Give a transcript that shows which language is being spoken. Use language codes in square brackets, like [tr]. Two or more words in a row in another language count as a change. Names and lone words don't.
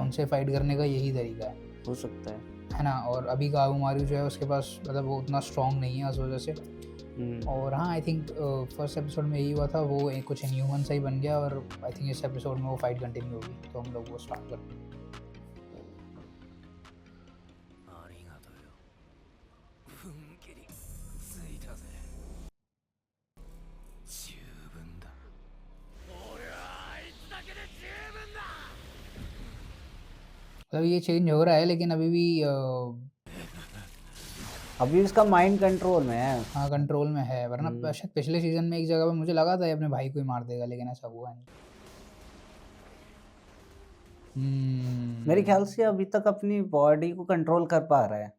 [hi] उनसे फाइट करने का यही तरीका हो सकता है ना। और अभी गाबूमारू जो है उसके पास मतलब वो उतना स्ट्रांग नहीं है उस वजह से। है। और हाँ, [en] I think first episode [hi] में यही हुआ था, वो एक कुछ इनह्यूमन सा ही बन गया। और [en] I think [hi] इस एपिसोड में वो [en] fight continue [hi] होगी, तो हम लोग वो स्टार्ट करते हैं। [ja] ありがとうよ。踏ん切りついたぜ。十分だ。俺はあいつだけで十分だ。 [hi] मतलब ये चेंज हो रहा है लेकिन अभी भी अभी उसका [en] mind control [hi] में है। हाँ, कंट्रोल में है। वरना शायद पिछले सीजन में एक जगह पे मुझे लगा था ये अपने भाई को ही मार देगा, लेकिन ऐसा हुआ नहीं। मेरे ख्याल से अभी तक अपनी बॉडी को कंट्रोल कर पा रहा है।